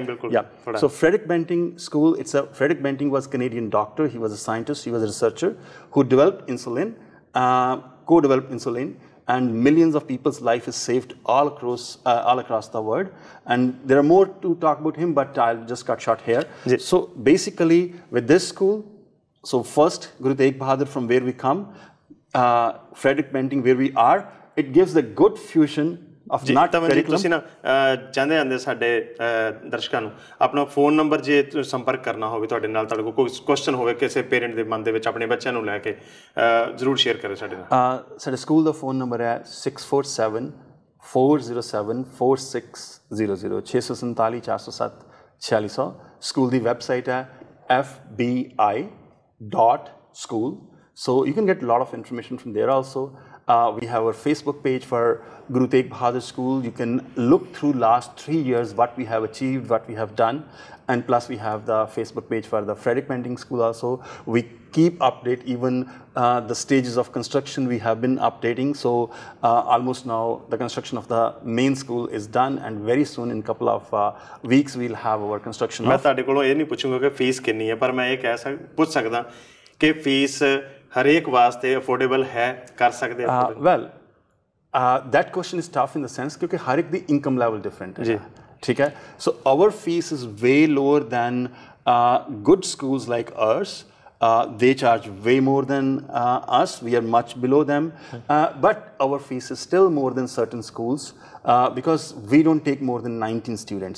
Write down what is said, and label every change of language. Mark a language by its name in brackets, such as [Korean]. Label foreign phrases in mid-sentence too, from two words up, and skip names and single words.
[English] So Frederick Banting School, Frederick Banting was a Canadian doctor, he was a scientist, he was a researcher who developed insulin, co-developed insulin, and millions of people's life is saved all across the world. And there are more to talk about him, but I'll just cut short here. So basically with this school, so first Guru Tegh Bahadur from where we come, Frederick Banting where we are, it gives a good fusion of not curriculum. [Punjabi] ਤੁਸੀਂ ਨਾ ਚਾਹੁੰਦੇ ਆਂਦੇ ਸਾਡੇ ਦਰਸ਼ਕਾਂ ਨੂੰ ਆਪਣਾ ਫੋਨ ਨੰਬਰ ਜੇ ਸੰਪਰਕ ਕਰਨਾ ਹੋਵੇ ਤੁਹਾਡੇ ਨਾਲ, ਤੁਹਾਡੇ ਕੋਲ ਕੋਈ ਕੁਐਸਚਨ ਹੋਵੇ ਕਿਸੇ ਪੇਰੈਂਟ ਦੇ ਮਨ ਦੇ ਵਿੱਚ ਆਪਣੇ ਬੱਚਿਆਂ ਨੂੰ ਲੈ ਕੇ, ਜ਼ਰੂਰ ਸ਼ੇਅਰ ਕਰਿਓ ਸਾਡੇ ਨਾਲ. ਸਾਡੇ ਸਕੂਲ ਦਾ ਫੋਨ ਨੰਬਰ ਹੈ 647 407 4600 647 407 4600. ਸਕੂਲ ਦੀ ਵੈਬਸਾਈਟ ਹੈ fbi.school. [English] So you can get a lot of information from there also. We have our Facebook page for Guru Tegh Bahadur School. You can look through last 3 years what we have achieved, what we have done. And plus we have the Facebook page for the Frederick Banting School also. We keep update even the stages of construction we have been updating. So almost now the construction of the main school is done, and very soon in couple of weeks we'll have our construction. [Punjabi] मैं ਤੁਹਾਡੇ ਕੋਲੋਂ ਇਹ ਨਹੀਂ ਪੁੱਛੂੰਗਾ ਕਿ ਫੀਸ ਕਿੰਨੀ ਹੈ, ਪਰ ਮੈਂ ਇਹ ਪੁੱਛ ਸਕਦਾ ਕਿ ਫੀਸ ਹਰੇਕ ਵਾਸਤੇ ਅਫੋਰਡੇਬਲ ਹੈ, ਕਰ ਸਕਦੇ ਆ? [English] Well, that question is tough in the sense [Punjabi] ਕਿਉਂਕਿ ਹਰ ਇੱਕ ਦੀ [English] income level different [Punjabi] ਹੈ, ਠੀਕ ਹੈ. [English] So our fees is way lower than good schools like ours. They charge way more than us. We are much below them, but our fees is still more than certain schools because we don't take more than 19 students.